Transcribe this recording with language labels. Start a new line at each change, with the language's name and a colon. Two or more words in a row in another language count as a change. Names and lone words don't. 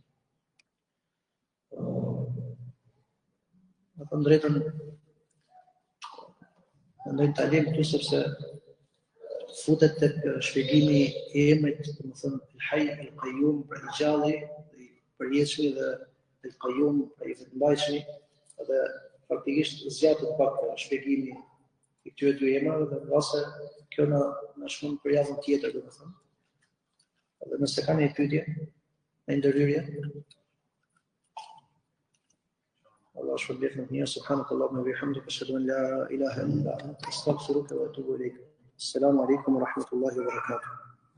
Albanian: Në të drejtën, mendoj ta lëm këtu sepse futet tek shpjegimi i emrit, domethënë el-Hayy el-Qayyum, pra i gjalli, i përjetshmi, dhe el-Qayyum, pra i vetëmbajtshmi, dhe faktikisht zgjatet pak shpjegimi i këtyre dy emrave, dhe mbase kjo na shkon për javën tjetër, domethënë. Dhe nëse ka një pyetje, në ndërhyrje, Allah shpërblet në të mirë,
Arabic: سبحانك اللهم وبحمدك أشهد أن لا إله إلا أنت أستغفرك وأتوب إليك. السلام عليكم ورحمة الله وبركاته.